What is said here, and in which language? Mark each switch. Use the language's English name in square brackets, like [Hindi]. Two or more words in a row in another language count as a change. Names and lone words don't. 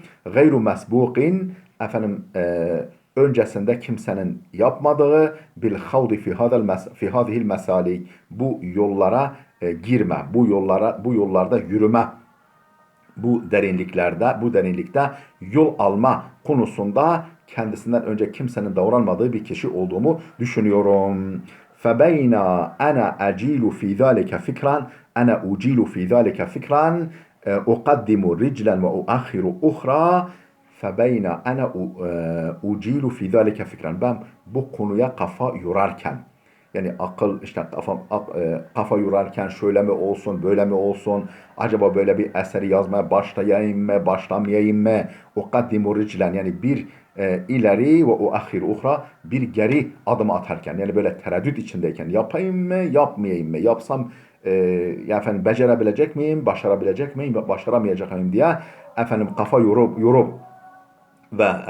[Arabic] غير مسبوقين, [Turkish] öncesinde kimsenin yapmadığı, [Arabic] بالخوض في هذه المسالك, [Turkish] bu yollara girme, bu yollarda yürüme, bu derinlikte yol alma konusunda kendisinden önce kimsenin davranmadığı bir kişi olduğumu düşünüyorum. [Arabic] فَبَيْنَا أَنَا أَجِيلُ فِي ذَٰلِكَ فِكْرًا أَنَا أُجِيلُ فِي ذَٰلِكَ فِكْرًا أُقَدِّمُ رِجْلًا وَأُؤَخِّرُ أُخْرًا فَبَيْنَ أَنَا أُجِيلُ فِي ذَٰلِكَ فِكْرًا, [Turkish] ben bu konuya kafa yorarken, yani akıl işte kafa yorarken şöyle mi olsun, böyle mi olsun, acaba böyle bir eseri yazmaya başlayayım mı, başlamayayım mı? [Arabic] أقدم رجلا, [Turkish] yani bir ileri ve [Arabic] وأؤخر أخرى, [Turkish] bir geri adım atarken, yani böyle tereddüt içindeyken, yapayım mı, yapmayayım mı, yapsam becerebilecek miyim, başarabilecek miyim, başaramayacak mıyım diye kafa yorup ve